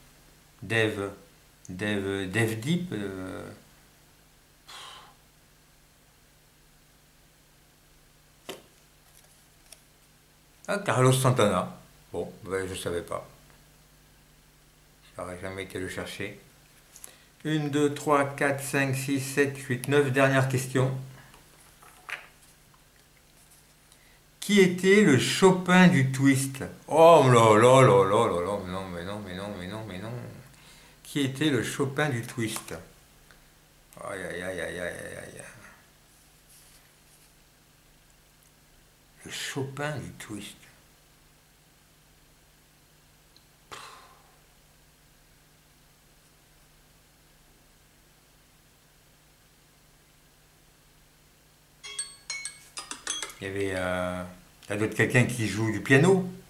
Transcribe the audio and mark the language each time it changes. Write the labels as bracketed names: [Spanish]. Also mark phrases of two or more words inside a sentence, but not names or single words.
[French] Devdip. Ah, Carlos Santana. Bon, ben, je savais pas. J'aurais jamais été le chercher. 1, 2, 3, 4, 5, 6, 7, 8, 9. Dernière question. Qui était le Chopin du twist? Oh là là là là là là, mais non, mais non, mais non, mais non, mais non. Qui était le Chopin du twist? Aïe aïe aïe aïe aïe aïe aïe. Le Chopin du twist. Il y avait t'as d'autres quelqu'un qui joue du piano.